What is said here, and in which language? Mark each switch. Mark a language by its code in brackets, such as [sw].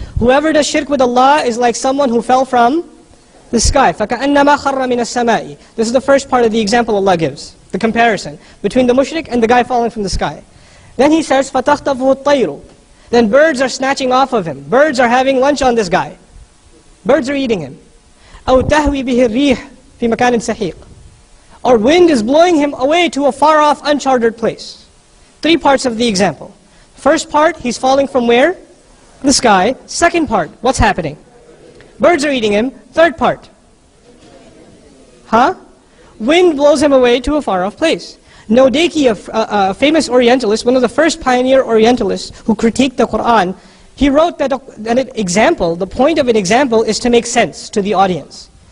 [en] Whoever does shirk with Allah is like someone who fell from the sky. [ar] فَكَأَنَّمَا خَرَّ مِنَ السَّمَاءِ. [en] This is the first part of the example Allah gives, the comparison between the mushrik and the guy falling from the sky. Then He says, فَتَخْطَفُهُ الطَّيْرُ. Then birds are snatching off of him. Birds are having lunch on this guy. Birds are eating him. [ar] أَوْ تَهْوِي بِهِ الرِّيحِ فِي مَكَانٍ سَحِيقٍ. [en] Or wind is blowing him away to a far-off, uncharted place. Three parts of the example. First part, he's falling from where? The sky. Second part, what's happening? Birds are eating him. Third part. Wind blows him away to a far-off place. Nodeki, a famous Orientalist, one of the first pioneer Orientalists who critiqued the Qur'an, he wrote that an example, the point of an example is to make sense to the audience.